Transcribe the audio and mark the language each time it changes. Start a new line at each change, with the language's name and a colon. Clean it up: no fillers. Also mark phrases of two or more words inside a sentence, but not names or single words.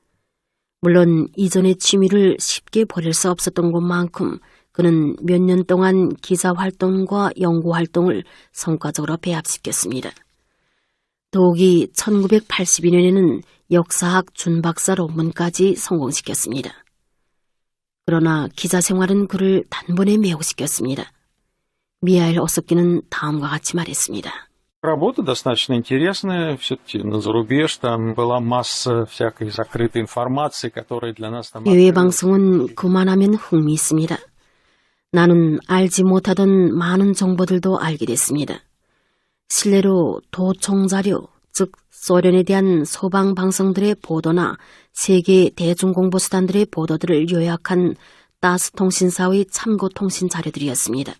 Korean: 물론 이전의 취미를 쉽게 버릴 수 없었던 것만큼 그는 몇 년 동안 기자 활동과 연구 활동을 성과적으로 배합시켰습니다. 더욱이 1982년에는 역사학 준박사 논문까지 성공시켰습니다. 그러나 기자 생활은 그를 단번에 매혹시켰습니다. 미하일 오소킨은 다음과 같이 말했습니다.
Russian: Работа достаточно интересная, все-таки на зарубеж, там была масса всякой закрытой информации, которая для нас там...
Korean: 해외 방송은 그만하면 흥미 있습니다. 나는 알지 못하던 많은 정보들도 알게 됐습니다. 실례로 도청자료, 즉 소련에 대한 소방 방송들의 보도나 세계 대중공보수단들의 보도들을 요약한 따스통신사의 참고통신 자료들이었습니다.